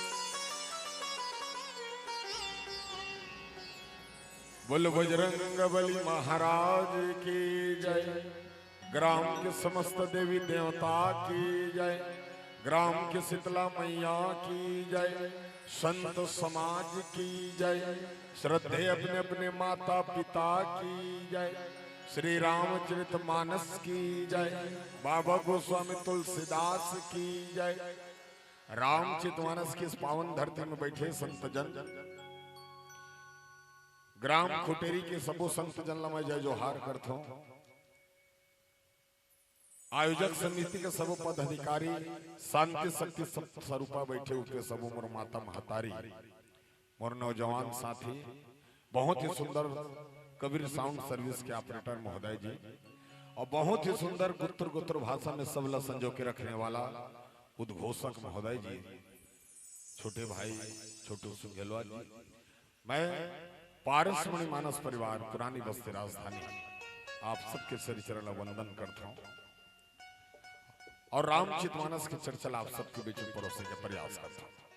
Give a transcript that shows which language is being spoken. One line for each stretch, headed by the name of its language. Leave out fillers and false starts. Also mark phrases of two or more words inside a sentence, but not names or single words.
Hindi: बोल बजरंग बली महाराज की जय। ग्राम के समस्त देवी देवता की जय। ग्राम के शीतला मैया की जय। संत समाज की जय। श्रद्धे अपने अपने माता पिता की जय। श्री रामचरित मानस की जय। बाबा गोस्वामी तुलसीदास की जय। रामचरित मानस की इस पावन धरती में बैठे संत जन ग्राम खुटेरी के सबो संत जन ला मैं जय जोहार करता हूं। आयोजक समिति के सबो पदाधिकारी शांति शक्ति स्वरूपा बैठे उठे सबो मोर माता महतारी मोर नौजवान साथी बहुत ही सुंदर कबीर साउंड सर्विस के ऑपरेटर महोदय जी और बहुत ही सुंदर गुत्र भाषा में सबला संजो के रखने वाला उद्घोषक महोदय जी छोटे भाई छोटू सुंगेलवा जी। मैं पारसमणि मानस परिवार पुरानी बस्ती राजधानी आप सबके श्री चरण वंदन करता हूं और रामचरित मानस की चर्चा आप सबके बीच में परोसने का प्रयास करता हूं।